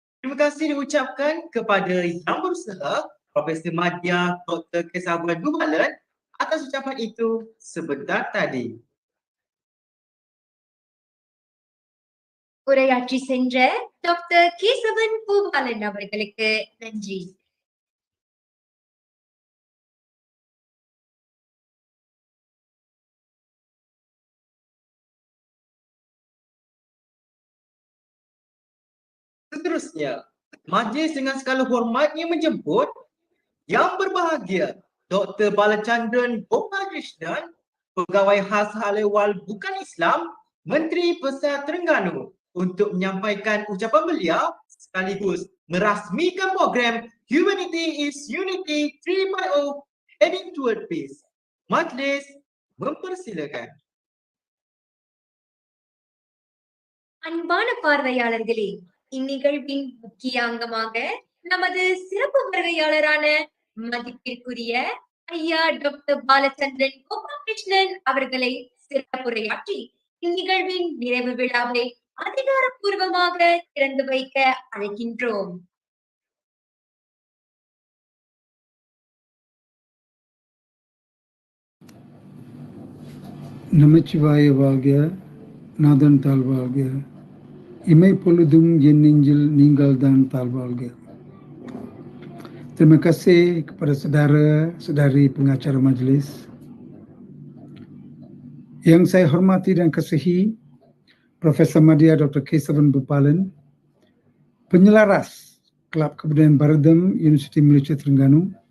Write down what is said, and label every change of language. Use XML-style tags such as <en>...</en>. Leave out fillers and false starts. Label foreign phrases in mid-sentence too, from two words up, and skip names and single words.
<ms>Terima kasih diucapkan kepada Yang Berusaha, Profesor Madya Dr. Kesabaran Bubalan atas ucapan itu sebentar tadi.</ms> <ta>உரையாற்றி சென்ற டாக்டர் கேசவன் பூபாலன் அவர்களுக்கு நன்றி.</ta> <ms>Seterusnya, majlis dengan segala hormatnya menjemput Yang Berbahagia Dr. Balachandran Gopalakrishnan, Pegawai Khas Hal Ehwal Bukan Islam, Menteri Besar Terengganu untuk menyampaikan ucapan beliau sekaligus merasmikan program Humanity is Unity 3.0 Heading Toward Peace. Majlis mempersilakan.</ms> <ta>அன்பான பார்வையாளர்களே, இந்நிகழ்வின் முக்கிய அங்கமாக நமது சிறப்பு வருகையாளரான மதிப்பிற்குரிய ஐயா டாக்டர் பாலச்சந்திரன் கோபாலகிருஷ்ணன் அவர்களை சிறப்புரையாற்றி இந்நிகழ்வின் நிறைவு விழாவை அதிகாரப்பூர்வமாக திறந்து வைக்க அழைக்கின்றோம். நமச்சிவாய வாழ்க, நாதன் தாழ்வாழ்க, இமை பொழுதும் என் நெஞ்சில் நீங்கள் தான் தாழ்வாழ்க.</ta> <ms>Terima kasih kepada saudara-saudari pengacara majlis. Yang saya hormati dan kasihi Profesor Madya Dr. Kesavan Bupalan, penyelaras Kelab Kebudayaan Baradam Universiti Malaysia Terengganu.</ms>